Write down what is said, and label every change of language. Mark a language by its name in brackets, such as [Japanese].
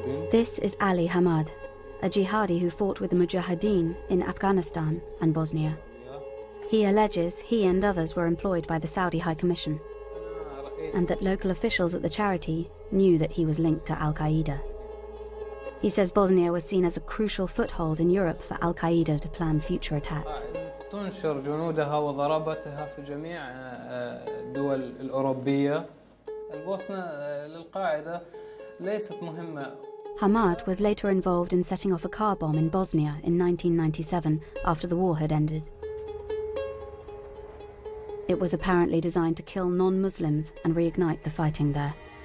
[English] This is Ali Hamad, a jihadi who fought with the Mujahideen in Afghanistan and Bosnia. He alleges he and others were employed by the Saudi High Commission, and that local officials at the charity knew that he was linked to al-Qaeda. He says Bosnia was seen as a crucial foothold in Europe for al-Qaeda to plan future attacks. [Arabic] تنشر جنودها وضربتها في جميع الدول الأوروبية. البوسنة للقاعدة ليست مهمة. [English] Hamad was later involved in setting off a car bomb in Bosnia in 1997 after the war had ended. It was apparently designed to kill non-Muslims and reignite the fighting there.